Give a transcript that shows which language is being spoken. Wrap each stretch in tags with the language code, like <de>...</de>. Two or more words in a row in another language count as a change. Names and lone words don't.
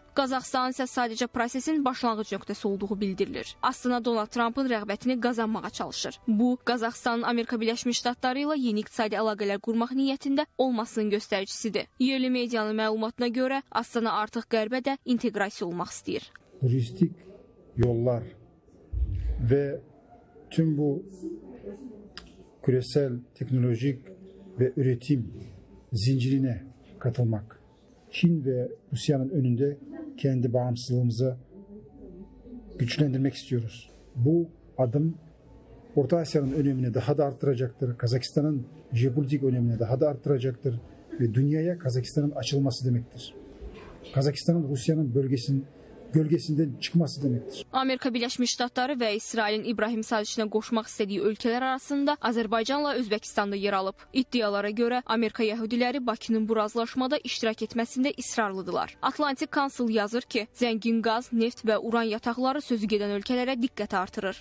<az>Qazaxıstan isə sadəcə prosesin başlanğıc nöqtəsi olduğu bildirilir. Astana Donald Trumpın rəğbətini qazanmağa çalışır. Bu, Qazaxıstanın Amerika Birləşmiş Ştatları ilə yeni iqtisadi əlaqələr qurmaq niyyətində olmasının göstəricisidir. Yerli medianın məlumatına görə, Astana artıq qərbə də inteqrasiya olmaq istəyir.</az> <tr>Turistik yollar ve tüm bu küresel teknolojik ve üretim zincirine katılmak. Çin ve Rusya'nın önünde kendi bağımsızlığımızı güçlendirmek istiyoruz. Bu adım Orta Asya'nın önemini daha da arttıracaktır. Kazakistan'ın jeopolitik önemini daha da arttıracaktır ve dünyaya Kazakistan'ın açılması demektir. Kazakistan'ın Rusya'nın gölgesinden çıkması demektir.</tr> <az>Amerika Birləşmiş Ştatları və İsrailin İbrahim sazişinə qoşmaq istədiyi ölkələr arasında Azərbaycanla Özbəkistan da yer alıb. İddialara görə Amerika yəhudiləri Bakının bu razılaşmada iştirak etməsində israrlıdırlar. Atlantik Council yazır ki, zəngin qaz, neft və uran yataqları sözü gedən ölkələrə diqqət artırır.</az>